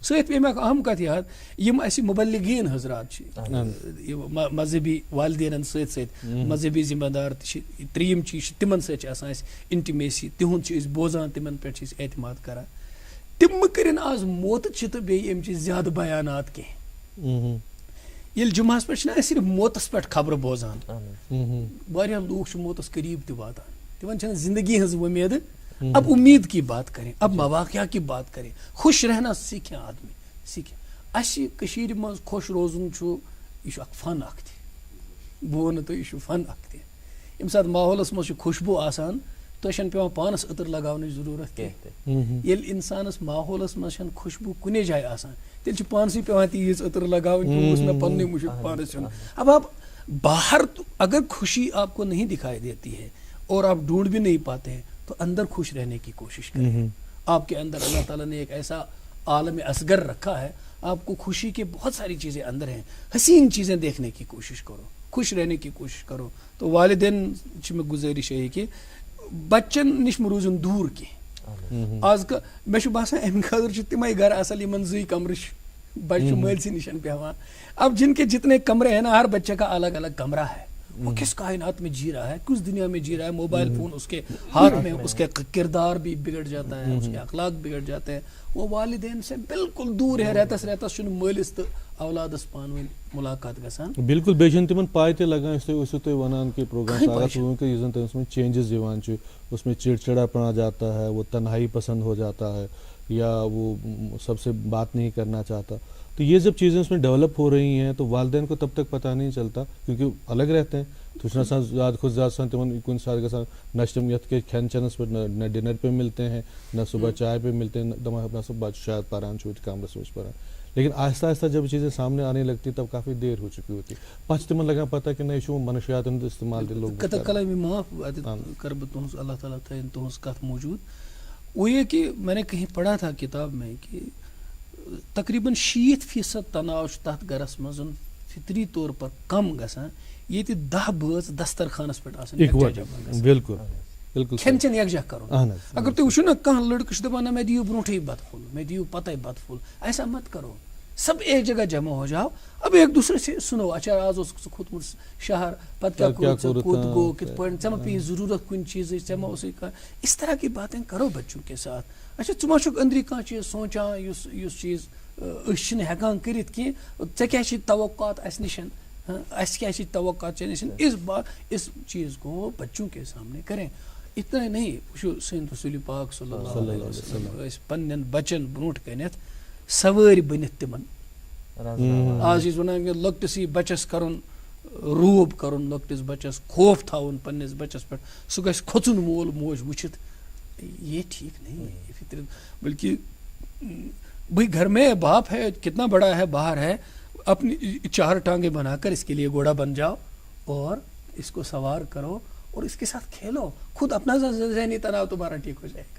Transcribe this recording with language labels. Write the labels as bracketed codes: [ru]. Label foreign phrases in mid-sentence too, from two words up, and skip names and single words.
[ks] سۭتۍ پیٚیہِ مےٚ اکھ اہم کَتھ یاد, یِم اَسہِ مُبلِغیٖن حضرات چھِ مذہبی والدینن سۭتۍ سۭتۍ مذہبی ذمہٕ دار تہِ چھِ, 3یِم چیٖز چھِ تِمن سۭتۍ چھِ آسان اَسہِ انٹِمیسی, تِہُنٛد چھِ أسۍ بوزان, تِمن پٮ۪ٹھ چھِ أسۍ اعتماد کران. تِم مہٕ کٔرِنۍ آز موتہٕ تہٕ بیٚیہِ اَمہِ چہِ زیادٕ بیانات کینٛہہ. ییٚلہِ جُمعہس پٮ۪ٹھ چھِنہ أسۍ صرف موتس پٮ۪ٹھ خبرٕ بوزان, واریاہ لوٗکھ چھِ موتس قریٖب تہِ واتان, تِمن چھنہٕ زندگی ہٕنٛز وۄمیدٕ. [ur] اب امید کی بات کریں, اب مواقع کی بات کریں, خوش رہنا سیکھیں آدمی سیکھیں. [ks] اَسہِ کٔشیٖرِ منٛز خۄش روزُن چھُ, یہِ چھُ اکھ فن اکھ تہِ, بہٕ وَنہٕ تۄہہِ یہِ چھُ فن اکھ تہِ. ییٚمہِ ساتہٕ ماحولس منٛز چھُ خوشبوٗ آسان, تۄہہِ چھنہٕ پیٚوان پانس عطر لگاونٕچ ضروٗرت کینٛہہ. ییٚلہِ اِنسانس ماحولس منٛز چھنہٕ خوشبوٗ کُنی جایہِ آسان, تیٚلہِ چھُ پانسٕے پیٚوان تیٖژ عطر لگاوٕنۍ کہِ اوس مےٚ پننُے مُشُک پانس یُن. [ur] اب آپ باہر اگر خوشی آپ کو نہیں دکھائی دیتی ہے اور آپ ڈھونڈ بھی نہیں پاتے ہیں تو اندر خوش رہنے کی کوشش کریں. آپ کے اندر اللہ تعالیٰ نے ایک ایسا عالم اصغر رکھا ہے, آپ کو خوشی کے بہت ساری چیزیں اندر ہیں, حسین چیزیں دیکھنے کی کوشش کرو, خوش رہنے کی کوشش کرو. [ks] تو والدین چھ مےٚ گُزٲرِش [ur] ہے کہ [ks] بچن نش مہ روزُن دوٗر کینٛہہ. آز مےٚ چھُ باسان امہِ خٲطرٕ چھِ تِمے گرٕ اصل یِمن 2 کمرٕ چھِ, بچہ چھُ مٲلسٕے نِش پیٚوان. [ur] اب جن کے جتنے کمرے ہیں نا, ہر بچے کا الگ الگ کمرہ ہے, وہ کس کائنات میں جی رہا ہے, کس دنیا میں جی رہا ہے. موبائل فون اس کے ہاتھ میں, اس کے کردار بھی بگڑ جاتا ہے, اس کے اخلاق بگڑ جاتے ہیں. وہ والدین سے بالکل دور ہے, [ks] رہتس چھُنہٕ مٲلِس تہٕ اولادس پانہٕ ؤنۍ ملاقات گژھان. بالکل بیٚیہِ چھنہٕ تِمن پاے تہِ لگان, یُس تُہۍ ٲسِو تُہۍ وَنان کہ پروگرام آغاز ہُوٕ کہ یُس زن تٔمِس منٛز چینجز یِوان چھِ, [ur] اس میں چڑچڑاپن آ جاتا ہے, وہ تنہائی پسند ہو جاتا ہے, یا وہ سب سے بات نہیں کرنا چاہتا. تو یہ جب چیزیں اس میں ڈیولپ ہو رہی ہیں تو والدین کو تب تک پتہ نہیں چلتا, کیونکہ الگ رہتے ہیں. [ks] تو چھُنہٕ آسان زیادٕ کھۄتہٕ زیادٕ آسان تِمن کُنہِ ساتہٕ گژھان نہ چھِ تِم یتھ کیٛاہ کھٮ۪ن چٮ۪نس پٮ۪ٹھ, [ur] نہ ڈنر پہ ملتے ہیں, نہ صبح چائے پہ ملتے ہیں, [ks] دپان ہسا بچہ شاید پران چھُ کمرس منٛز پران. [ur] لیکن آہستہ آہستہ جب چیزیں سامنے آنے لگتی تب کافی دیر ہو چکی ہوتی, [ks] پتہٕ چھِ تِمن لگان پتہ کہ نہ یہ چھُ منشیات ہُنٛد استعمال تہِ لوگ. قطع کلامی معاف کر بہٕ تُہنٛز, اللہ تعالیٰ تھٲیِن تُہنٛز کتھ موجوٗد. [ur] وہ یہ کہ میں نے کہیں پڑھا تھا کتاب میں کہ تقریباً 60% تناؤ [ks] چھُ تتھ گرس منٛز فطری طور پر کم گژھان ییٚتہِ 10 بٲژ دسترخانس پٮ۪ٹھ آسان بالکل بالکل کھٮ۪ن چٮ۪ن یکجا کرُن. اگر تُہۍ وٕچھِو نا کانٛہہ لڑکہٕ چھُ دپان نہ مےٚ دِیِو برونٛٹھٕے بتہٕ پھوٚل, مےٚ دِیِو پتے بتہٕ پھوٚل, [ur] ایسا مت کرو. سب ایک جگہ جمع ہو جاؤ, اب ایک دوسرے سے سنو, [ks] اچھا آز اوس ژٕ کھوٚتمُت شہر, پتہٕ کیٛاہ کوٚرُتھ ژےٚ, کوٚت گوٚو, کِتھ پٲٹھۍ, ژےٚ ما پیٚیہِ ضروٗرت کُنہِ چیٖزٕچ, ژےٚ ما اوسُے کانٛہہ, [ur] اس طرح کی باتیں کرو بچوں کے ساتھ. [ks] اچھا ژٕ ما چھُکھ أنٛدری کانٛہہ چیٖز سونٛچان یُس چیٖز أسۍ چھِنہٕ ہٮ۪کان کٔرِتھ کینٛہہ, ژےٚ کیٛاہ چھِ توقعات اَسہِ نِش, اَسہِ کیٛاہ چھِ توقعات ژےٚ نِش, [ur] اس چیٖز کو بچوں کے سامنے کریں. اتنا نہیں, [ks] وٕچھو سٲنۍ رسول پاک [ar] صلی اللہ علیہ وسلم [ks] ٲسۍ پننٮ۪ن بچن برونٛٹھ کَنٮ۪تھ سوٲرۍ بٔنِتھ تِمن. آز چھِ أسۍ وَنان کہِ لۄکٹِسٕے بچس کرُن روب کرُن, لۄکٹِس بچس خوف تھاوُن پننِس بچس پٮ۪ٹھ, سُہ گژھِ کھۄژُن مول موج وٕچھِتھ. [ur] یہ ٹھیک نہیں ہے, یہ فطرت, بلکہ بھائی گھر میں باپ ہے, کتنا بڑا ہے, باہر ہے, اپنی 4 ٹانگیں بنا کر اس کے لیے گھوڑا بن جاؤ اور اس کو سوار کرو اور اس کے ساتھ کھیلو, خود اپنا ذہنی تناؤ تمہارا ٹھیک ہو جائے گا.